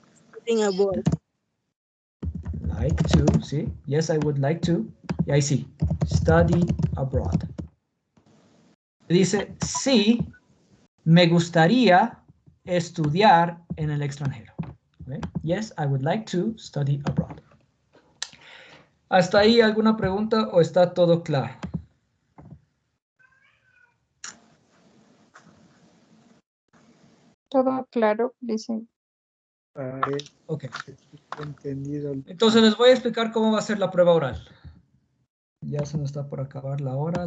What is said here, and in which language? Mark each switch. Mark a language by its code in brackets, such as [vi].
[en] Studying abroad. Like to, [es] ¿sí? [en] Yes, I would like to. [es] Y ahí sí, [en] study abroad. [es] Dice, sí, me gustaría estudiar en el extranjero. ¿Okay? [en] Yes, I would like to study abroad. [es] ¿Hasta ahí alguna pregunta o está todo claro? todo claro, dicen. Ok. entendido. Entonces les voy a explicar cómo va a ser la prueba oral. Ya se nos está por acabar la hora.